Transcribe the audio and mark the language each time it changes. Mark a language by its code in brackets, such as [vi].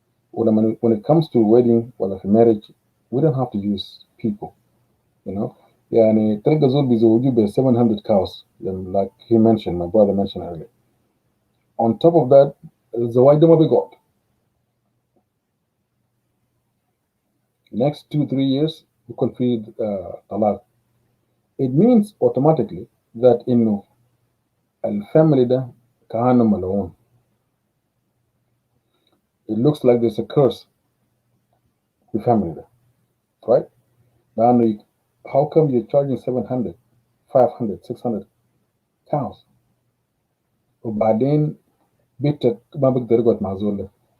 [en] When it comes to wedding or like marriage, we don't have to use people, you know. [ar] يعني تلقى زول بيزوجوه ب [en] 700 cows, like he mentioned, my brother mentioned earlier. On top of that, [ar] الزواج ده ما بيقعد. [en] Next 2-3 years [ar] بيكون في طلاق. It means automatically that إنه الفاميلي ده كأنه ملعون. [en] It looks like there's a curse في family ده, right? [ar] لأنه [en] how come you're charging 700, 500, 600 cows [ar] وبعدين بيتك ما بيقدر يقعد مع زول ده.